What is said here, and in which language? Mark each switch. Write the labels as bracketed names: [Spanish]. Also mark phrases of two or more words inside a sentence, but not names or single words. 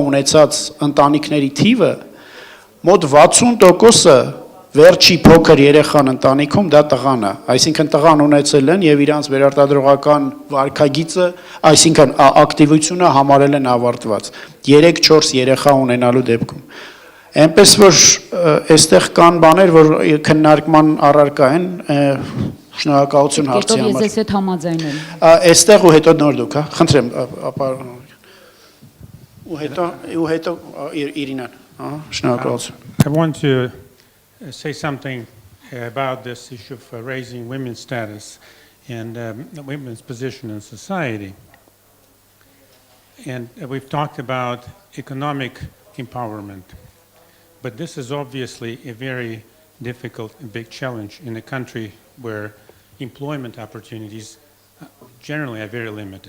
[Armenian] ունեցած ընտանիքների թիվը, մոտ 60%-ը վերջի փոքր երեխան ընտանիքում դա տղան է, այսինքն տղան ունեցել են եւ իրանց վերարտադրողական վարքագիծը, այսինքն ակտիվությունը համարել են ավարտված 3-4 երեխա ունենալու դեպքում Այնպես որ այստեղ կան բաներ, որ քննարկման առարկա են, շնորհակալություն հարցի համար։ Ես հետ համաձայն եմ։ Այստեղ ու հետո նոր դուք, հա, խնդրեմ, ու հետո Իրինան, հա, շնորհակալություն։ [English] I want to say something about this issue of raising women's status and women's position in society. And we've talked about economic empowerment. But this is obviously a very difficult and big challenge in a country where employment opportunities generally are very limited.